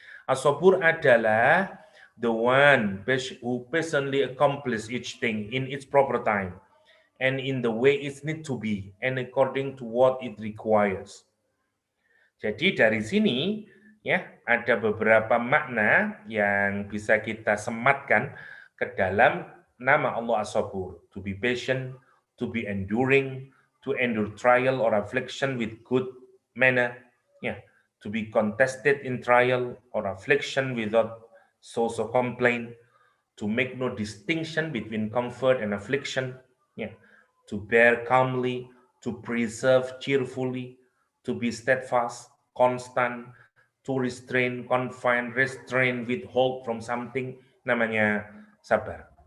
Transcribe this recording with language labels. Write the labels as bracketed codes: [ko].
[en] As-sabur adalah the one who patiently accomplish each thing in its proper time and in the way it need to be and according to what it requires. [id] Jadi dari sini ya ada beberapa makna yang bisa kita sematkan ke dalam nama Allah As-Sabur. [en] To be patient, to be enduring, to endure trial or affliction with good manner, ya, to be contested in trial or affliction without source of complaint, to make no distinction between comfort and affliction, yeah, to bear calmly, to preserve cheerfully, to be steadfast, constant, to restrain, withhold from something, [id] namanya sabar.